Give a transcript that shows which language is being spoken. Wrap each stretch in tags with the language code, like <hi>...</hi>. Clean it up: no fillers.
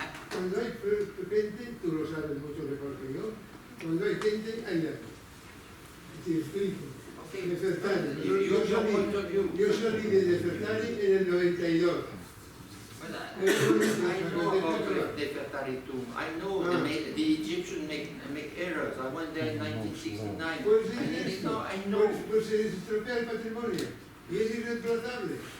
<es>Cuando hay gente, tú lo sabes mucho mejor que yo, cuando hay gente, hay daño. Te explico. Nefertari. Yo salí de Nefertari en el 92.</es> <en>I know about Nefertari too. I know the Egyptians make errors. I went there in 1969. I know.</en> <es>Pues se estropea el patrimonio y es irreemplazable.</es>